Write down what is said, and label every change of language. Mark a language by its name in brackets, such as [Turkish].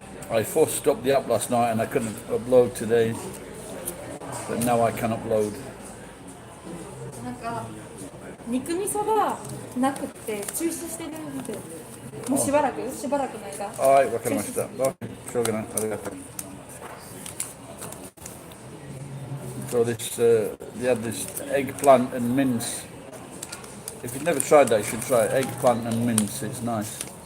[English] I forced stopped the app last night and I couldn't upload today, but now I can upload. [Japanese] なんか肉味噌がなくて中止してるんで、もうしばらくの間。はい、わかりました。しょうがない。ありがとう。 [English] So this, they had this eggplant and mince. If you've never tried that, you should try it. Eggplant and mince. It's nice.